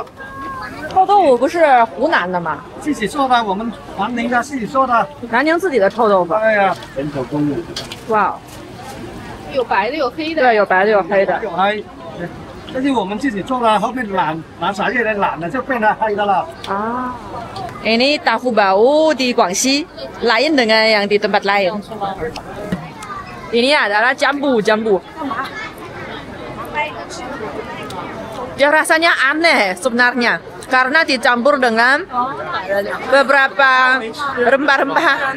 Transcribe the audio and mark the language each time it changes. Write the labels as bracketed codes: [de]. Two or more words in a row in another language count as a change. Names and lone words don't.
[zh] 臭豆腐不是湖南的吗？自己做的，我们南宁的自己做的。南宁自己的臭豆腐。哎呀，人手工艺。哇，有白的，有黑的。对，有白的，有黑的。有黑，这是我们自己做的，后面染色越来染了就变成黑的了。 Ah. [id] Ini tahu bau di Guangxi lain dengan yang di tempat lain. Ini adalah jambu. Ya rasanya aneh sebenarnya karena dicampur dengan beberapa rempah-rempah.